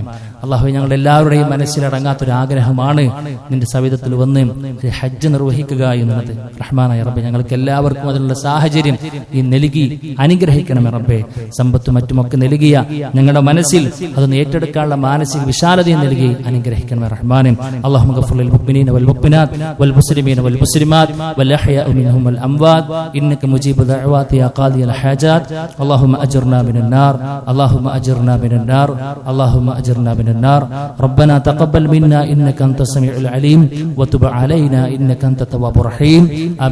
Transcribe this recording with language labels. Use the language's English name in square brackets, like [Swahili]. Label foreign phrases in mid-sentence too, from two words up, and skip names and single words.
[Malayalam] അല്ലാഹുവേ, ഞങ്ങളുടെ എല്ലാവരുടെയും മനസ്സിലടങ്ങാത്തൊരു ആഗ്രഹമാണ് നിന്റെ സവിധത്തിൽ വന്ന് ഹജ്ജ് നിർവഹിക്കുക എന്നുള്ളത്. റഹ്മാനായ റബ്ബേ, ഞങ്ങൾക്ക് എല്ലാവർക്കും അതിനുള്ള സാഹചര്യം നീ നൽകി അനുഗ്രഹിക്കണമേ റബ്ബേ. സമ്പത്തും മറ്റുമൊക്കെ നൽകിയ ഞങ്ങളുടെ മനസ്സിൽ അതൊന്ന് ഏറ്റെടുക്കാനുള്ള മാനസിക മാനസിക വിശാലതയും നൽകി അനുഗ്രഹിക്കണമേ റഹ്മാനെ. [Arabic] اللهم اغفر للمؤمنين والمؤمنات والمسلمين والمسلمات والأحياء منهم والأموات إنك مجيب دعوات يا قاضي الحاجات. اللهم أجرنا من النار، اللهم أجرنا من النار، اللهم أجرنا من النار. ربنا تقبل منا إنك أنت السميع العليم وتب علينا إنك أنت التواب الرحيم.